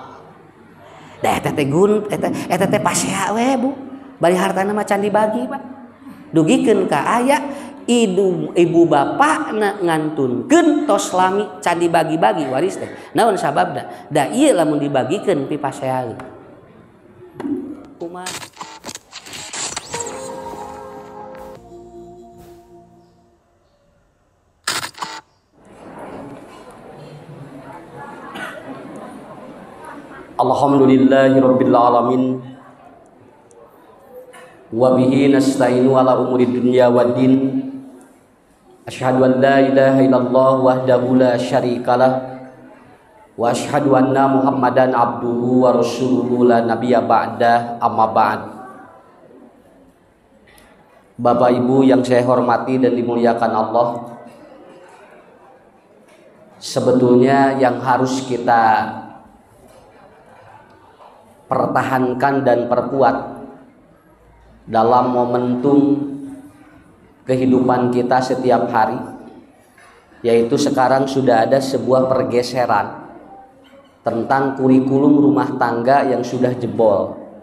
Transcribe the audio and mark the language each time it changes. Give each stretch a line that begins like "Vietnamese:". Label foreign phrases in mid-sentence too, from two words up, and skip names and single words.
Sundanese: Da eta teh gun eta teh pasea we Bu. Bari hartana mah can dibagi Pak. Dugikeun ka aya ibu bapak ngantunkeun tos lami can dibagi-bagi waris teh. Naon sababna? Da ieu lamun dibagikeun pi paseaeun. Kumaha?
Arabic: الحمد لله رب العالمين. وبه نستعين على أمور الدنيا والدين. أشهد أن لا إله إلا الله وحده لا شريك له وأشهد أن محمدا عبده ورسوله لا نبي بعده أما بعد.
Indonesian: Bapak Ibu yang saya hormati dan dimuliakan Allah, sebetulnya yang harus kita pertahankan dan perkuat dalam momentum kehidupan kita setiap hari, yaitu sekarang sudah ada sebuah pergeseran tentang kurikulum rumah tangga yang sudah jebol,